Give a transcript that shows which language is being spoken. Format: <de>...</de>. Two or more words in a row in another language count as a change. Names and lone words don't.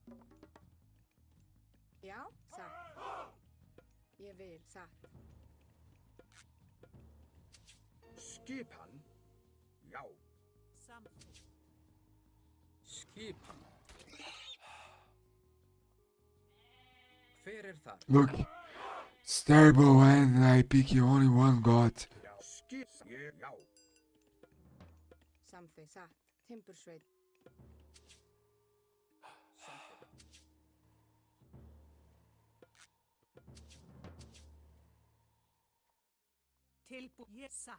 <is>Já. Satt. Ég vil. Satt. Skipan. Já. Samþykkt. Skipan. Hver er þar?</is> <en>Look, it's terrible when I pick only one god.</en> <is>Já. Já. Samþykkt. Satt. Timbursveinn. Samþykkt. Tilbúin. Satt.</is>